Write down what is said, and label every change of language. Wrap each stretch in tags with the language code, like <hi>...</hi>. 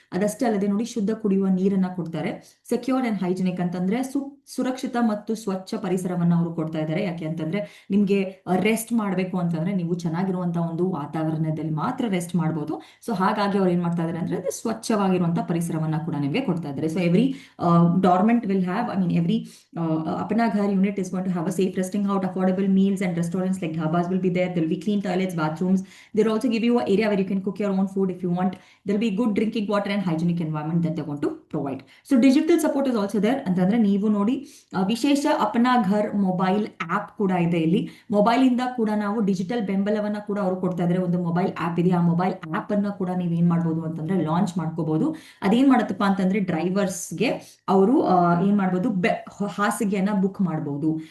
<kn>ಅದಷ್ಟೇ ಅಲ್ಲದೆ ನೋಡಿ ಶುದ್ಧ ಕುಡಿಯುವ ನೀರನ್ನ ಕೊಡ್ತಾರೆ.</kn> <en>secure and hygienic</en> <kn>ಅಂತಂದ್ರೆ ಸುರಕ್ಷಿತ ಮತ್ತು ಸ್ವಚ್ಛ ಪರಿಸರವನ್ನ ಅವರು ಕೊಡ್ತಾ ಇದ್ದಾರೆ. ಯಾಕೆ ಅಂತಂದ್ರೆ ನಿಮ್ಗೆ ರೆಸ್ಟ್ ಮಾಡ್ಬೇಕು ಅಂತಂದ್ರೆ ನೀವು ಚೆನ್ನಾಗಿರುವಂತಹ ಒಂದು ವಾತಾವರಣದಲ್ಲಿ ಮಾತ್ರ ರೆಸ್ಟ್ ಮಾಡಬಹುದು. ಸೊ ಹಾಗಾಗಿ ಅವ್ರು ಏನ್ ಮಾಡ್ತಾ ಇದಾರೆ ಅಂದ್ರೆ ಸ್ವಚ್ಛವಾಗಿರುವಂತಹ ಪರಿಸರವನ್ನ ಕೂಡ ನಿಮ್ಗೆ ಕೊಡ್ತಾ ಇದ್ದಾರೆ.</kn> <en>So every dormant will have, I mean every Apna Ghar unit is going to have a safe resting out, affordable meals, and restaurants like dhabas will be there. There will be clean toilets, bathrooms. They'll also give you an area where you can cook your own food if you want. There will be good drinking water and hygienic environment that they want to provide. So digital support is also there</en> <kn>ಅಂತಂದ್ರೆ ನೀವು ನೋಡಿ ವಿಶೇಷ ಅಪನಾ ಘರ್ mobile app ಕೂಡ ಇದೆ ಇಲ್ಲಿ. Mobile ಇಂದ ಕೂಡ ನಾವು ಡಿಜಿಟಲ್ ಬೆಂಬಲವನ್ನ ಕೂಡ ಅವರು ಕೊಡ್ತಾ ಇದ್ದಾರೆ. ಒಂದು ಮೊಬೈಲ್ ಆಪ್ ಇದೆ, ಆ ಮೊಬೈಲ್ ಆಪ್ ಅನ್ನ ಕೂಡ ನೀವು ಏನ್ ಮಾಡ್ಬೋದು ಅಂತಂದ್ರೆ ಲಾಂಚ್ ಮಾಡ್ಕೋಬಹುದು. ಅದೇನ್ ಮಾಡತ್ತಪ್ಪ ಅಂತಂದ್ರೆ ಡ್ರೈವರ್ಸ್ಗೆ ಅವರು ಏನ್ ಮಾಡ್ಬೋದು, ಹಾಸಿಗೆಯನ್ನ ಬುಕ್ ಮಾಡಬಹುದು.</kn>